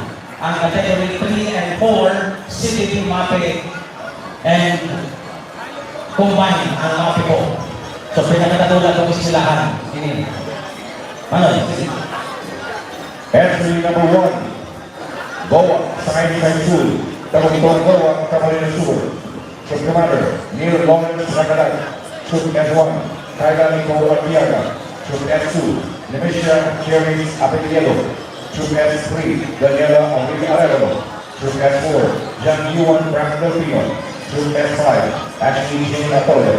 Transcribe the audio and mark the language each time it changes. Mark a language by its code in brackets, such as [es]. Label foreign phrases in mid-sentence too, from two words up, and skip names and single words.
[en] Ang category 3 and 4, CTP MAPE and combine ang MAPE po. [tl] So pinagkatagulaan ng eskwelahan. [bik] Ini. Ano? [en] Entry number 1, Goa, Science High School, Tagumtong Goa, Camarines Sur. Troop Commander, Neil Lawrence Nagalag. Troop S1, Kailan Nico Arbiaga. Troop S2, Nemesia Cherries Apelido. Troop S3, Daniela Aureli Arevalo. Troop S4, John Yuan Frank Delfino. Troop S5, Ashley Jane Atole.